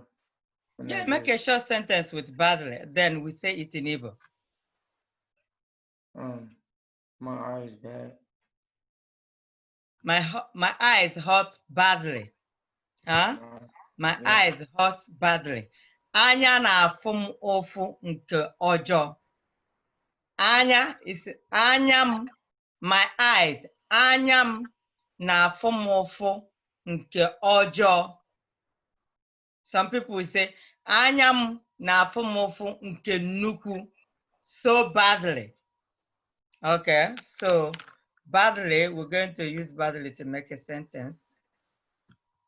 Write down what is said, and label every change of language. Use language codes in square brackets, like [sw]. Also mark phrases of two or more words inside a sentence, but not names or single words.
[en] Yeah, make a short sentence with badly. Then we say it in Igbo. My eyes bad. My eyes hurt badly. Huh? My eyes hurt badly. [ig] Anya na-afụ m ụfụ nke ọjọọ. Anya is anya m. [en] My eyes. [ig] Anya m na-afụ m ụfụ nke ọjọọ. [en] Some people will say [ig] anya m na-afụ m ụfụ nke nnukwu. [en] So badly. Okay, so badly, we're going to use badly to make a sentence.